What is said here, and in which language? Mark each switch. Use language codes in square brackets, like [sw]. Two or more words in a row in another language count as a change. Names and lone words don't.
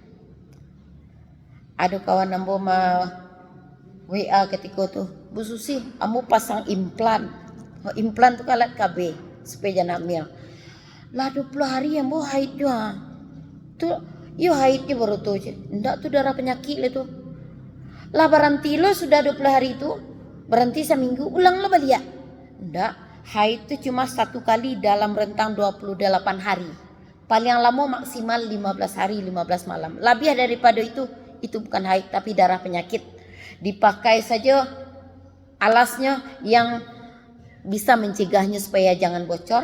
[id] Ada kawan ambo WA ketika tuh, Bu Susi, ambo pasang implan. Implan tu alat KB supaya jangan hamil. Lah 20 hari yang mau haid juga. [min] Tu yo haid dia baru tu. Ndak tu darah penyakit lah tu. Lah berhenti lo sudah 20 hari itu, berhenti seminggu, ulang lo balik. [id] Ndak, haid tu cuma 1 kali dalam rentang 28 hari. Paling lama maksimal 15 hari 15 malam. Lebih daripada itu bukan haid tapi darah penyakit. Dipakai saja alasnya yang bisa mencegahnya supaya jangan bocor.